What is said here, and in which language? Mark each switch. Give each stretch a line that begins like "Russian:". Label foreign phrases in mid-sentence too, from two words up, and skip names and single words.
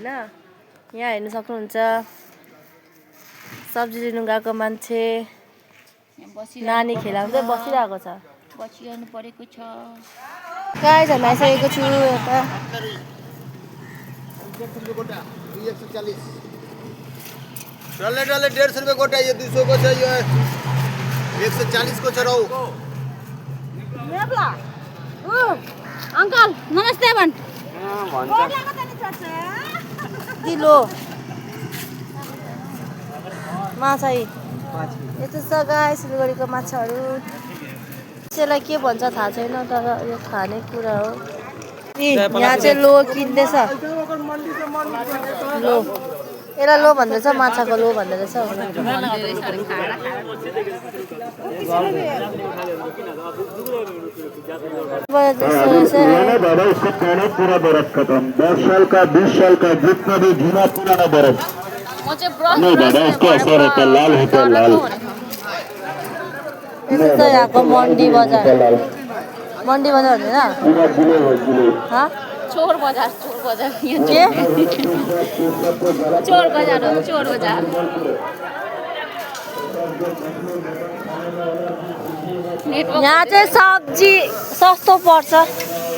Nepali: यहाँ हेर्न सक्नुहुन्छ सब्जी लिनु गएको मान्छे नानी खेलाउँदै बसिरहेको छ। बसिरहनु परेको छ। गाइस, हामी आइसकेको छु यता। डल्ले डल्ले 150 रुपये गोटा, ये 200 को छ, ये 140 को छ रहु। अंकल नमस्ते भन्। किलो माछा यस्तो छ गाइस, सिलगढीको माछाहरू। त्यसलाई के भन्छ थाहा छैन, तर यो खाने कुरा हो। यहाँ चाहिँ लो किन्दैछ, लो यसलाई लो भन्दैछ, माछाको लो भन्दै रहेछ।
Hindi: दादा उसका खाना पूरा बर्फ खत्म, 10 साल का 20 साल का जितना भी घुना पुराना बर्फ नहीं दादा, उसका असर होता है, लाल होता है, लाल।
Nepali: यस्तो छ यहाँको मन्डी बजार। मन्डी बजार हुँदैन चोर बजार के चोर बजार हो, चोर बजार। यहाँ चाहिँ सब्जी सस्तो पर्छ।